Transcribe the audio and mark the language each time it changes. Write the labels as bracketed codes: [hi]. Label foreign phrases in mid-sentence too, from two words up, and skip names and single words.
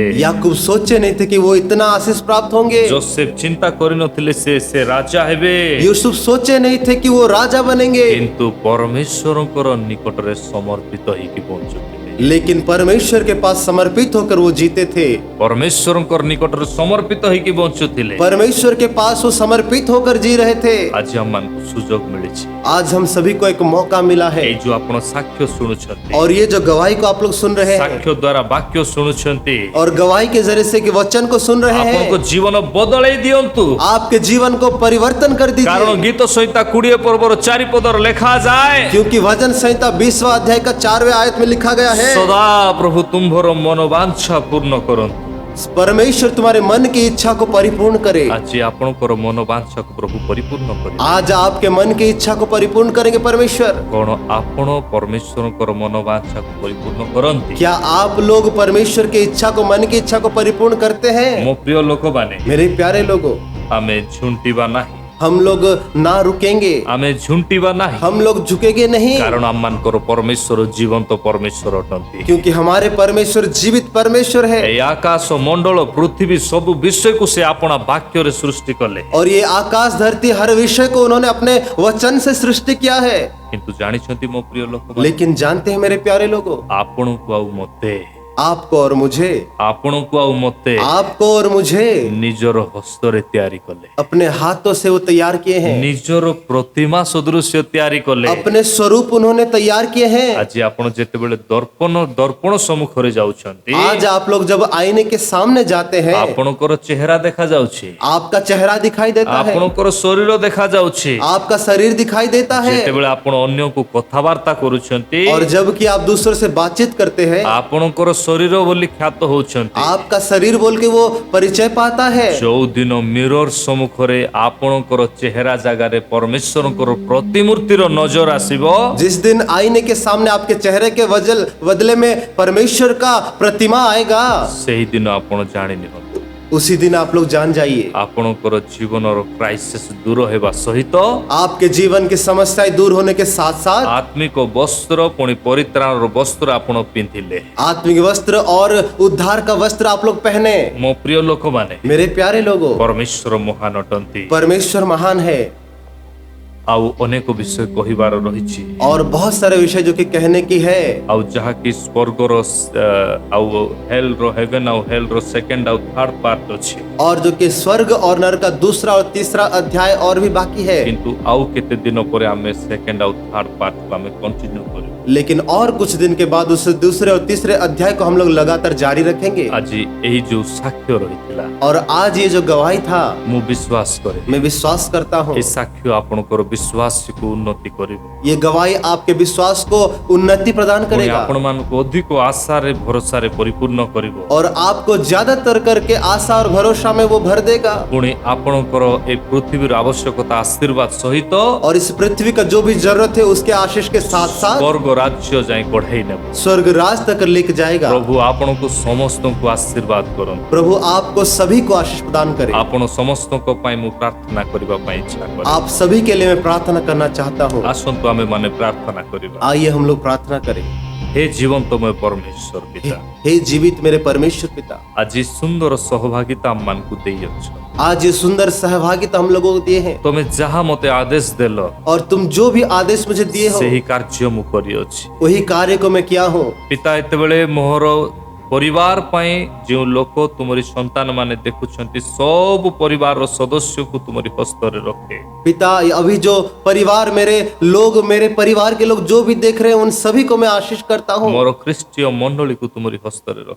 [hi] याकूब सोचे नहीं थे कि वो इतना आशीष प्राप्त होंगे। [or] ଯୋସେଫ ଚିନ୍ତା କରିନଥିଲେ ସେ ରାଜା ହେବେ। [hi] यूसुफ सोचे नहीं थे कि वो राजा बनेंगे। [or] କିନ୍ତୁ ପରମେଶ୍ୱରଙ୍କର ନିକଟରେ ସମର୍ପିତ ହେଇକି ବଞ୍ଚୁଥିଲେ। [hi] लेकिन परमेश्वर के पास समर्पित होकर वो जीते थे। [or] ପରମେଶ୍ୱରଙ୍କର ନିକଟରେ ସମର୍ପିତ ହେଇକି ବଞ୍ଚୁଥିଲେ। [hi] परमेश्वर के पास वो समर्पित होकर जी रहे थे। [or] ଆଜି ଆମମାନଙ୍କୁ ସୁଯୋଗ ମିଳିଛି। [hi] आज हम सभी को एक मौका मिला है। [or] ଏଇ ଯୋଉ ଆପଣ ସାକ୍ଷ୍ୟ ଶୁଣୁଛନ୍ତି, [hi] और ये जो गवाही को आप लोग सुन रहे हैं, [or] ସାକ୍ଷ୍ୟ ଦ୍ୱାରା ବାକ୍ୟ ଶୁଣୁଛନ୍ତି, [hi] और गवाही के जरिए से कि वचन को सुन रहे [or] ଆପଣଙ୍କ [hi] हैं, [or] ଜୀବନ ବଦଳେଇ ଦିଅନ୍ତୁ। [hi] आपके जीवन को परिवर्तन कर [or] କାରଣ [hi] दीजिए। [or] ଗୀତ ସଂହିତା 20 ପର୍ବର 4 ପଦରେ ଲେଖାଯାଏ, [hi] क्योंकि भजन संहिता 20वां अध्याय का 4वें आयत में लिखा गया है, [or] ସଦା ପ୍ରଭୁ ତୁମ୍ଭର ମନୋବାଞ୍ଛା ପୂର୍ଣ୍ଣ କରନ୍ତୁ। [hi] परमेश्वर तुम्हारे मन की इच्छा को परिपूर्ण करे। [or] ଆଜି ଆପଣଙ୍କର ମନୋବାଞ୍ଛାକୁ ପ୍ରଭୁ ପରିପୂର୍ଣ୍ଣ କରିବେ। [hi] आज आपके मन की इच्छा को परिपूर्ण करेंगे परमेश्वर। [or] କଣ ଆପଣ ପରମେଶ୍ୱରଙ୍କର ମନୋବାଞ୍ଛାକୁ ପରିପୂର୍ଣ୍ଣ କରନ୍ତି? [hi] क्या आप लोग परमेश्वर की इच्छा को, मन की इच्छा को परिपूर्ण करते हैं? [or] ମୋ ପ୍ରିୟ ଲୋକମାନେ, [hi] मेरे प्यारे लोगों, [or] ଆମେ ଝୁଣ୍ଟିବା ନାହିଁ, [hi] हम लोग ନା रुकेंगे, [or] ଆମେ ଝୁଣ୍ଟିବା ନାହିଁ, [hi] हम लोग झुकेंगे नहीं, [or] କାରଣ ଆମମାନଙ୍କର ପରମେଶ୍ୱର ଜୀବନ୍ତ ପରମେଶ୍ୱର ଅଟନ୍ତି। [hi] क्योंकि हमारे परमेश्वर जीवित परमेश्वर है। [or] এই ଆକାଶ ମଣ୍ଡଳ ପୃଥିବୀ ସବୁ ବିଷୟକୁ ସେ ଆପଣା ବାକ୍ୟରେ ସୃଷ୍ଟି କଲେ। [hi] और ये आकाश धरती हर विषय को उन्होंने अपने वचन से सृष्टि किया है। [or] କିନ୍ତୁ ଜାଣିଛନ୍ତି ମୋ ପ୍ରିୟ ଲୋକମାନେ, [hi] लेकिन जानते हैं मेरे प्यारे लोगों, [or] ଆପଣଙ୍କୁ ଆଉ ମୋତେ, [hi] आपको और मुझे, [or] ଆପଣଙ୍କୁ ଆଉ ମୋତେ [hi] आपको और मुझे [or] ନିଜର ହସ୍ତରେ ତିଆରି କଲେ, [hi] अपने हाथों से वो तैयार किए हैं, [or] ନିଜର ପ୍ରତିମା ସଦୃଶ୍ୟ ତିଆରି କଲେ। [hi] अपने स्वरूप उन्होंने तैयार किए हैं। [or] ଆଜି ଆପଣ ଯେତେବେଳେ ଦର୍ପଣ ସମ୍ମୁଖରେ ଯାଉଛନ୍ତି, [hi] आज आप लोग जब आईने के सामने जाते हैं, [or] ଆପଣଙ୍କର ଚେହେରା ଦେଖାଯାଉଛି, [hi] आपका चेहरा दिखाई देता है, [or] ଆପଣଙ୍କର ଶରୀର ଦେଖାଯାଉଛି। [hi] आपका शरीर दिखाई देता है। [or] ଯେତେବେଳେ ଆପଣ ଅନ୍ୟକୁ କଥାବାର୍ତ୍ତା କରୁଛନ୍ତି, [hi] और जबकि आप दूसरों से बातचीत करते हैं, [or] ଆପଣଙ୍କର ଶରୀର ବୋଲି ଖ୍ୟାତ ହଉଛନ୍ତି। [hi] आपका शरीर बोल के वो परिचय पाता है। [or] ଯୋଉଦିନ ମିରର ସମ୍ମୁଖରେ ଆପଣଙ୍କର ଚେହେରା ଜାଗାରେ ପରମେଶ୍ୱରଙ୍କର ପ୍ରତିମୂର୍ତ୍ତିର ନଜର ଆସିବ, [hi] जिस दिन आईने के सामने आपके चेहरे के बदले में परमेश्वर का प्रतिमा आएगा, [or] ସେହି ଦିନ ଆପଣ ଜାଣି ନିଅନ୍ତୁ, [hi] उसी दिन आप लोग जान जाइए, [or] ଆପଣଙ୍କର ଜୀବନର କ୍ରାଇସିସ୍ ଦୂର ହେବା ସହିତ [hi] आपके जीवन की समस्याएं दूर होने के साथ साथ [or] ଆତ୍ମିକ ବସ୍ତ୍ର ପୁଣି ପରିତ୍ରାଣର ବସ୍ତ୍ର ଆପଣ ପିନ୍ଧିଲେ। [hi] आत्मिक वस्त्र और उद्धार का वस्त्र आप लोग पहने। [or] ମୋ ପ୍ରିୟ ଲୋକମାନେ, [hi] मेरे प्यारे लोगों, [or] ପରମେଶ୍ୱର ମହାନ ଅଟନ୍ତି। [hi] परमेश्वर महान है। [or] ଆଉ ଅନେକ ବିଷୟ କହିବାର ରହିଛି, [hi] और बहुत सारे विषय जो कि कहने की है, [or] ଆଉ ଯାହାକି ସ୍ୱର୍ଗର ଆଉ ହେଲ୍ର ହେଭେନ୍ ଆଉ ହେଲ୍ର ସେକେଣ୍ଡ ଆଉ [en] third part [or] ଅଛି, [hi] और जो कि स्वर्ग और नरक का दूसरा और तीसरा अध्याय और भी बाकी है। [or] କିନ୍ତୁ ଆଉ କେତେ ଦିନ ପରେ ଆମେ ସେକେଣ୍ଡ ଆଉ [en] third part [or] ଆମେ କଣ୍ଟିନ୍ୟୁ କରିବୁ। [hi] लेकिन और कुछ दिन के बाद उस दूसरे और तीसरे अध्याय को हम लोग लगातार जारी रखेंगे। [or] ଆଜି ଏହି ଯୋଉ ସାକ୍ଷ୍ୟ ରହିଥିଲା, [hi] और आज ये जो गवाही था, [or] ମୁଁ ବିଶ୍ୱାସ କରେ [hi] मैं विश्वास करता हूँ, [or] ଏ ସାକ୍ଷ୍ୟ ଆପଣଙ୍କର ବିଶ୍ୱାସକୁ ଉନ୍ନତି କରିବ, [hi] ये गवाही आपके विश्वास को उन्नति प्रदान [or] ପୁଣି [hi] करेगा [or] ଆପଣମାନଙ୍କୁ ଅଧିକ ଆଶାରେ ଭରସାରେ ପରିପୂର୍ଣ୍ଣ କରିବ, [hi] और आपको ज्यादातर करके आशा और भरोसा में वो भर देगा। [or] ପୁଣି ଆପଣଙ୍କର ଏ ପୃଥିବୀର ଆବଶ୍ୟକତା ଆଶୀର୍ବାଦ ସହିତ [hi] और इस पृथ्वी का जो भी जरूरत है उसके आशीष के साथ साथ [or] ସ୍ୱର୍ଗ ରାଜ୍ୟ ଯାଇ ବଢେଇ ନେବ। [hi] स्वर्ग राज तक लेके जाएगा। [or] ପ୍ରଭୁ ଆପଣଙ୍କୁ ସମସ୍ତଙ୍କୁ ଆଶୀର୍ବାଦ କରନ୍ତୁ। [hi] प्रभु आपको सभी को आशीष प्रदान करे। [or] ଆପଣ ସମସ୍ତଙ୍କ ପାଇଁ ମୁଁ ପ୍ରାର୍ଥନା କରିବା ପାଇଁ ଇଚ୍ଛା କରେ। [hi] आप सभी के लिए मैं प्रार्थना करना चाहता हूँ। [or] ଆସନ୍ତୁ ଆମେ ମାନେ ପ୍ରାର୍ଥନା କରିବା। [hi] आइए हम लोग प्रार्थना करें। [or] ହେ ଜୀବନ୍ତମୟ ପରମେଶ୍ୱର ପିତା, [hi] हे जीवित मेरे परमेश्वर पिता, [or] ଆଜି ସୁନ୍ଦର ସହଭାଗିତା ଆମମାନଙ୍କୁ ଦେଇଅଛ। [hi] आज ये सुंदर सहभागिता हम लोगों को दिए हैं, [or] ତମେ ଯାହା ମୋତେ ଆଦେଶ ଦେଲ, [hi] और तुम जो भी आदेश मुझे दिए हो [or] ସେହି କାର୍ଯ୍ୟ ମୁଁ କରିଅଛି। [hi] वही कार्य को मैं किया हूँ। [or] ପିତା, ଏତେବେଳେ ମୋର ପରିବାର ପାଇଁ ଯେଉଁ ଲୋକ ତୁମରି ସନ୍ତାନ ମାନେ ଦେଖୁଛନ୍ତି, ସବୁ ପରିବାରର ସଦସ୍ୟକୁ ତୁମରି ହସ୍ତରେ ରଖେ। [hi] पिता, अभी जो परिवार मेरे परिवार के लोग जो भी देख रहे हैं उन सभी को मैं आशीष करता हूँ। [or] ମୋର ଖ୍ରୀଷ୍ଟୀୟ ମଣ୍ଡଳୀକୁ ତୁମରି ହସ୍ତରେ ରଖେ।